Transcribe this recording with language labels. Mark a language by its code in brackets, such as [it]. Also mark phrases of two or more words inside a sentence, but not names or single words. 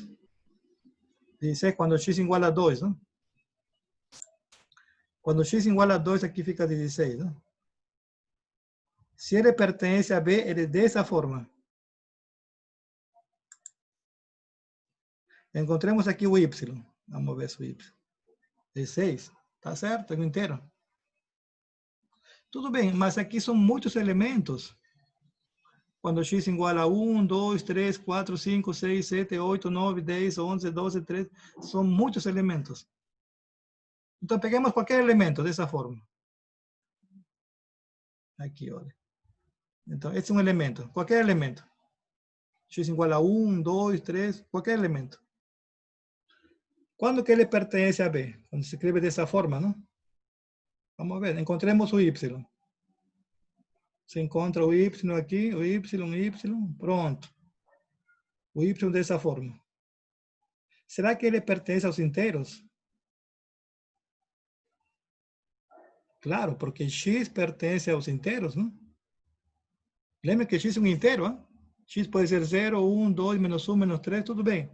[pt] 16 quando x igual a 2, não? Quando x igual a 2, aqui fica 16, não? Se ele pertence a B, ele é dessa forma. Encontremos aqui o y. Vamos ver se o y. 16. Tá certo? É o inteiro. Tudo bem, mas aqui são muitos elementos. Quando x igual a 1, 2, 3, 4, 5, 6, 7, 8, 9, 10, 11, 12, 13. São muitos elementos. Então, peguemos qualquer elemento dessa forma. Aqui, olha. Então, esse é um elemento. Qualquer elemento. X igual a 1, 2, 3, qualquer elemento. [es] ¿Cuándo que ele pertenece a B? Cuando se escribe de esa forma, ¿no? Vamos a ver, encontremos o Y. [pt] Se encontra o Y aqui, o Y, pronto. O Y dessa forma. Será que ele pertence aos inteiros? Claro, porque X pertence aos inteiros, não? Lembra que X é um inteiro, hein? X pode ser 0, 1, 2, menos 1, menos 3, tudo bem.